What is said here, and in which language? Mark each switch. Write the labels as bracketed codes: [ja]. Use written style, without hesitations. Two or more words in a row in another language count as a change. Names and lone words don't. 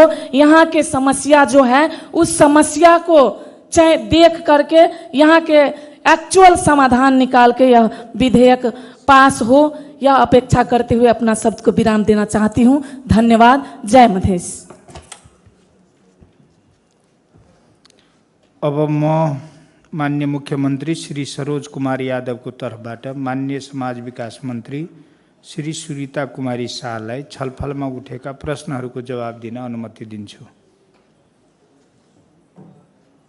[hi] यहाँ के समस्या जो है उस समस्या को देख करके यहाँ के एक्चुअल समाधान निकाल के यह विधेयक पास हो, यह अपेक्षा करते हुए अपना शब्द को विराम देना चाहती हूँ। धन्यवाद। जय मधेश। [ne] अब म माननीय मुख्यमंत्री श्री सरोज कुमार यादव को तर्फबाट माननीय समाज विकास मन्त्री श्री सुरिता कुमारी शाहलाई छलफलमा उठेका प्रश्नहरूको जवाब दिन अनुमति दिन्छु।